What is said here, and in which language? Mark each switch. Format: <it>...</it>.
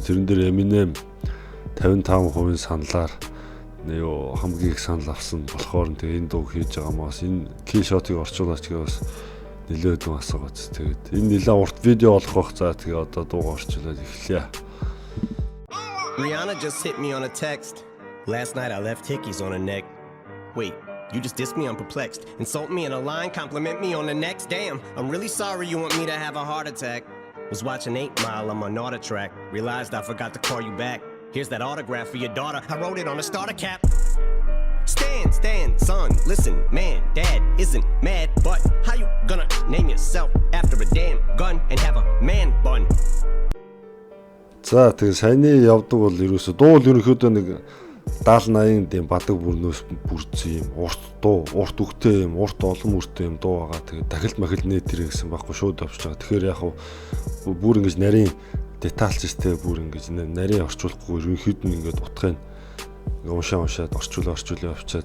<mn>Тэрэн дээр Eminem 55% саналаар юу хамгийн их санал авсан болохоор тэгээ энэ дууг хийж байгаа маас энэ Kill Shot-ыг орчуулаач гэж бас нэлээд асуугац. Тэгээд энэ нэлээд урт видео болох бах. За тэгээ одоо дууг орчуулаад эхлэе.</mn> <en>Rihanna just hit me on a text. Last night I left hickeys on her neck. Wait, you just dissed me, I'm perplexed. Insult me in a line, compliment me on the next. Damn, I'm really sorry you want me to have a heart attack. Was watching 8 Mile on my Nauta track. Realized I forgot to call you back. Here's that autograph for your daughter. I wrote it on a starter cap. Stand, son, listen, man, dad isn't mad, but how you gonna name yourself after a damn gun and have a man bun?</en> <mn>За тэгээ саяны явдаг бол ерөөсө дуу л ерөнхийдөө нэг 70-80 дэм бадаг бүрнөөс бүрдсэн юм урт дуу, урт үгтэй юм, урт олон мөртэй юм дуу байгаа. Тэгээ дахилт махил нэтэрэ гэсэн байхгүй шууд авчиж байгаа. Тэгэхээр яг хав бүр ингэж нарийн детальчтэй бүр ингэж нарийн орчуулахгүй ерөнхийд нь ингэж утгыг уншаад орчуулаа авчаа.</mn>